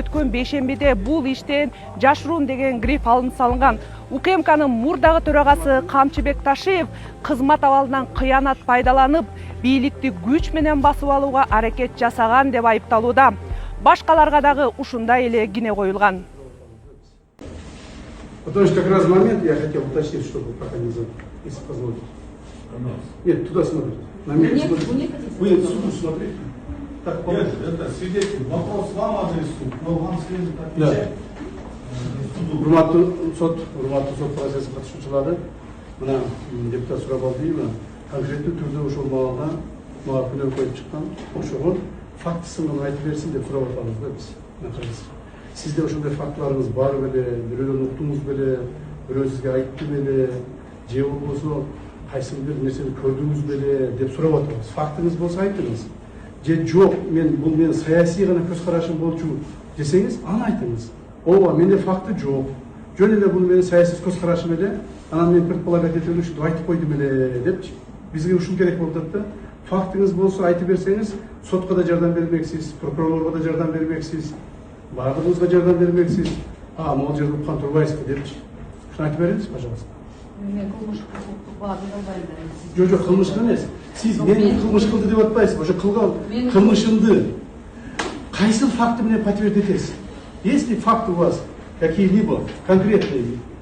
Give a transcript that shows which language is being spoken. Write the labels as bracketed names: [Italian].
[Kyrgyz] Өткөн бейшембиде бул иштен жашыруун деген гриф алынып салынган. УКМКнын мурдагы төрагасы Камчыбек Ташиев кызмат абалынан кыянат пайдаланып, бийликти күч менен басып алууга аракет жасаган деп айыпталууда. Башкаларга дагы ушундай эле кине коюлган. [Russian] Потому что как раз момент я хотел уточнить, чтобы пока не забыл, если позволите. Нет, туда смотрите. На меня смотрите. Вы суду смотрите. Так, Нет, это свидетель. Вопрос вам адресуют, но вам следует отвечать. [Kyrgyz] Урматтуу сот процесси катышуучулары, мына депутат Сурабалдиева конкреттүү түрдө ошол маалда мага күнөө коюп чыккан, ошого фактысын гана айтып берсин деп сурап атабыз да биз. Сизде ошондой фактыларыңыз бар беле, бирөөлөрдөн уктуңуз беле, бирөө сизге айтты беле, же болбосо кайсы бир нерсени көрдүңүз беле деп сурап атабыз. Фактыңыз болсо айтыңыз. Же жок, бул менин саясий гана көз карашым болчу десеңиз, аны айтыңыз. Ооба, менде факты жок. Жөн эле бул менин саясий көз карашым эле, анан мен предполагать этелик ушинтип айтып койдум эле депчи. Бизге ушул керек болуп атат да. Фактыңыз болсо айтып берсеңиз, сотко да жардам бермексиз, прокурорлорго да жардам бермексиз. Бардыгыбызга жардам бермексиз. Могул жерде уккан турбайсызбы депчи. Ушуну айтып бериңиз, пожалуйста. Мен кылмыш баа бере албайм. Жок, кылмыш эмес. Сиз мени кылмыш кылды деп атпайсызбы? Ошо кылган кылмышымды кайсы факты менен подтвердить этесиз? [Russian] Есть ли факты у вас какие-либо конкретные?